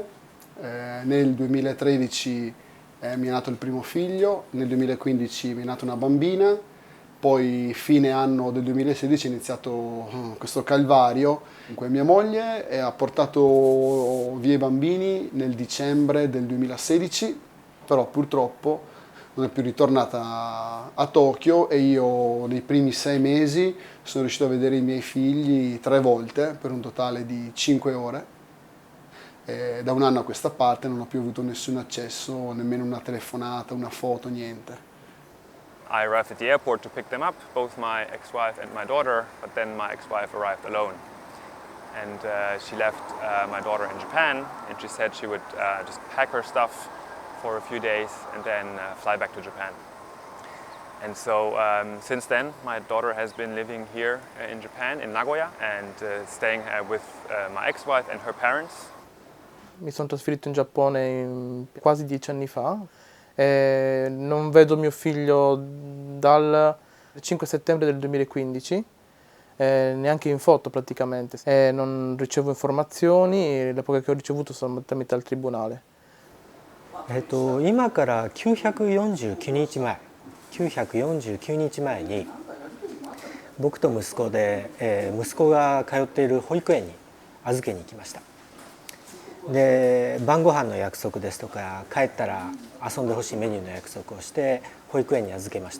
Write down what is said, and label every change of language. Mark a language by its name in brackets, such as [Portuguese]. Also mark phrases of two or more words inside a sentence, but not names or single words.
[Italian] Nel 2013 mi è nato il primo figlio, nel 2015 mi è nata una bambina, poi fine anno del 2016 è iniziato questo calvario in cui mia moglie ha portato via i bambini nel dicembre del 2016, però purtroppo non è più ritornata a Tokyo e io nei primi 6 mesi sono riuscito a vedere i miei figli 3 volte per un totale di 5 ore. E da un anno a questa parte non ho più avuto nessun accesso, nemmeno una telefonata, una foto, niente. [English] I arrived at the airport to pick them up, both my ex-wife and my daughter, but then my ex-wife arrived alone. And she left my daughter in Japan, and she said she would just pack her stuff for a few days and then fly back to Japan. And so since then my daughter has been living here in Japan, in Nagoya, and staying with my ex-wife and her parents. [Italian] Mi sono trasferito in Giappone quasi 10 anni fa. Non vedo mio figlio dal 5 settembre del 2015, neanche in foto praticamente. Non ricevo informazioni, le poche che ho ricevuto sono tramite al tribunale. [Japanese] 今から949日前に僕と息子で、息子が通っている保育園に預けに行きました。で晩ご飯の約束ですとか帰ったら遊んでほしいメニューの約束をして保育園に預けました。